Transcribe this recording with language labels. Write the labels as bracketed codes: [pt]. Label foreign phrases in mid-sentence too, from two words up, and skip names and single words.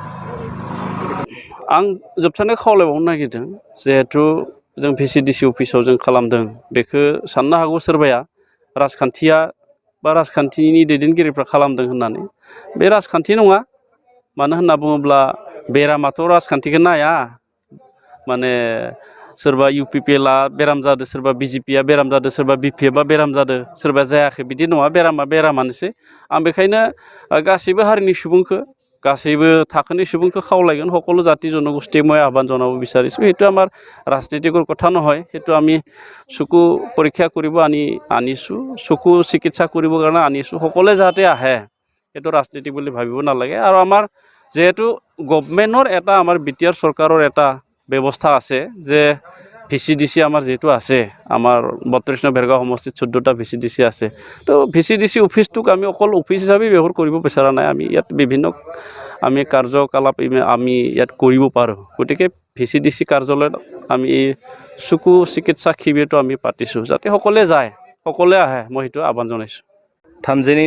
[brx] आं जोबथारनाय खावलायबावनो नागिरदों जिहेथु जों भिसिडिसि अफिसाव जों खालामदों बेखौ साननो हागौ सोरबाया राजखान्थिया बा राजखान्थिनि दैदेनगिरिफ्रा खालामदों होननानै बे राजखान्थि नङा मानो होनना बुङोब्ला बेरामाथ' राजखान्थिखौ नाया माने सोरबा UPPLआ बेराम जादों सोरबा BJPआ बेराम जादों सोरबा BPFआ बेराम जादों सोरबा जायाखै बिदि नङा बेरामानोसै आं बेखायनो गासैबो हारिनि सुबुंखौ गासैबो थाखोनि सुबुंखौ खावलायगोन [as] সকলো জাতি জনগোষ্ঠীক মই আহ্বান জনাব বিচাৰিছোঁ সেইটো আমাৰ ৰাজনীতিকৰ কথা নহয় সেইটো আমি চকু পৰীক্ষা কৰিব আনিছোঁ চকু চিকিৎসা কৰিবৰ কাৰণে আনিছোঁ সকলোৱে যাতে আহে সেইটো ৰাজনীতি বুলি ভাবিব নালাগে আৰু আমাৰ যেহেতু গভৰ্ণমেণ্টৰ এটা আমাৰ বিটিআৰ চৰকাৰৰ এটা ব্যৱস্থা আছে যে VCDC আমাৰ যেহেতু আছে আমাৰ 32 নং ভেৰগাঁও সমষ্টিত 14টা VCDC আছে তো VCDC অফিচটোক আমি অকল অফিচ হিচাপে ব্যৱহাৰ কৰিব বিচৰা নাই আমি ইয়াত বিভিন্ন আমি কাৰ্যকলাপ আমি ইয়াত কৰিব পাৰোঁ গতিকে VCDC কাৰ্যালয়ত আমি চকু চিকিৎসা শিবিৰটো আমি পাতিছোঁ যাতে সকলোৱে যায় সকলোৱে আহে মই সেইটো আহ্বান জনাইছোঁ